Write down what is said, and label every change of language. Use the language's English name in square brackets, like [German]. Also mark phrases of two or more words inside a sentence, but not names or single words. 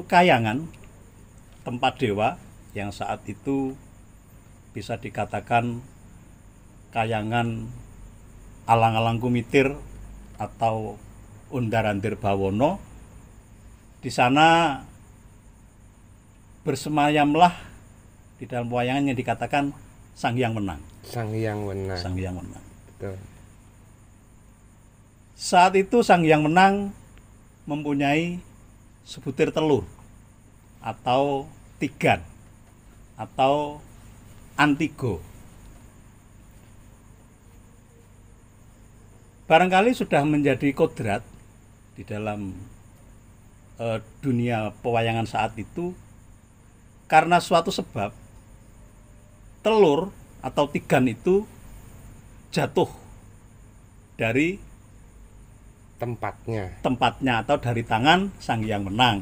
[Indonesian] kayangan tempat dewa yang saat itu bisa dikatakan kayangan Alang-alang Kumitir atau Undarandir Bawono, di sana bersemayamlah di dalam pewayangan yang dikatakan Sang Hyang Wenang. Sang Hyang Wenang. Sang Hyang Wenang. Betul. Saat itu Sang Hyang Wenang mempunyai sebutir telur atau tigan atau antigo. Barangkali sudah menjadi kodrat di dalam dunia pewayangan saat itu karena suatu sebab telur atau tigan itu jatuh dari tempatnya atau dari tangan Sang Hyang Wenang.